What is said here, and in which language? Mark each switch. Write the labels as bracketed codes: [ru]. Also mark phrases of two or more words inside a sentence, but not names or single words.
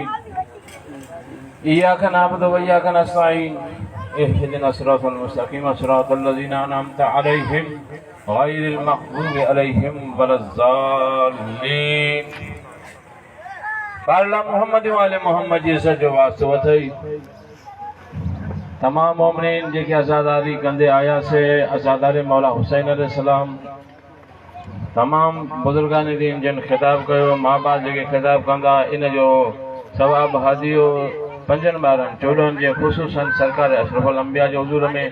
[ar] إياك نعبد وإياك نستعين. اهدنا الصراط المستقيم صراط الذين أنعمت عليهم غير المغضوب عليهم ولا الضالين. [sd] अल्लाह [ar] محمد وآل محمد [sd] जी सजो वास्तो अथई। तमाम मोमिनीन जेके आज़ादारी कंदे आया से आज़ादारे मौला हुसैन अलैहिस्सलाम तमाम बुजुर्गान दीन जिन खिताब कयो माँ बाप जेके खिताब कंदा इन जो सवाब हादियो पंजन ॿारनि 14 जे ख़ुसूसन सरकार अशरफुल अंबिया जो हुज़ूर में।